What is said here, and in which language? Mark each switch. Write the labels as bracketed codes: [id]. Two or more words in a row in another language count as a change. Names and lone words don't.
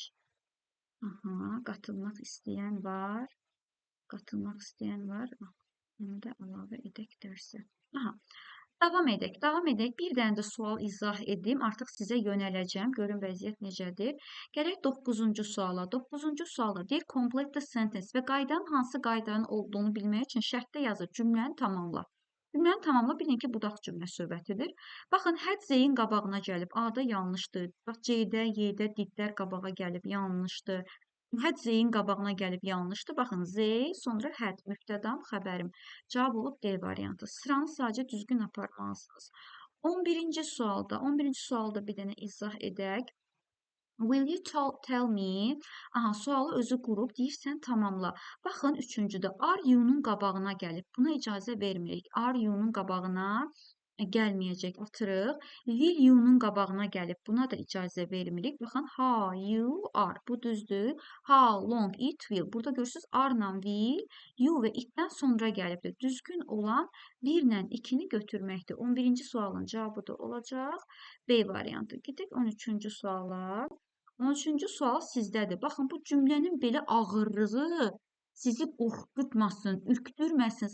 [az] Aha, qatılmaq istəyən var. Qatılmaq istəyən var. Onu da əlavə edək dərsə. Aha. Davam edək, davam edək. Bir dənə də sual izah edim. Artıq sizə yönələcəm. Görün vəziyyət necədir. Gələk 9-cu suala. 9-cu sualda deyir [en] complete the sentence [az] və qaydanın hansı qaydanın olduğunu bilmək üçün şərtdə yazır. Cümləni tamamla. Cümləni tamamla, bilin ki, budaq cümlə söhbətidir. Baxın, [en] had Z- [az] in qabağına gəlib. A-da yanlışdır. Bax, C-də, Y-də didlər qabağa gəlib. Yanlışdır. [en] Had Z- [az] in qabağına gəlib yanlışdır. Baxın, Z, sonra had, mübtədam, xəbərim. Cavab olub D variantı. Sıranı sadəcə düzgün aparmalısınız. 11-ci sualda bir dənə izah edək. [en] Will you tell me? [az] Aha, sualı özü qurub, deyirsən tamamla. Baxın, üçüncüdə [en] are you- [az] nun qabağına gəlib. Buna icazə vermirik. [en] Are you- [az] nun qabağına gəlməyəcək, atırıq. [en] Will you- [az] nun qabağına gəlib. Buna da icazə vermirik. Baxın, [en] how you are. [az] Bu düzdür. [en] How long it will. [az] Burada görürsünüz, are-la will, you və it-dən sonra gəlibdir. Düzgün olan 1-lə 2-ni götürməkdir. 11-ci sualın cavabı da olacaq B variantı. Gedək 13-cü suala. 13-cü sual sizdədir. Baxın, bu cümlənin belə ağırlığı sizi qorxutmasın, ürkütürməsin.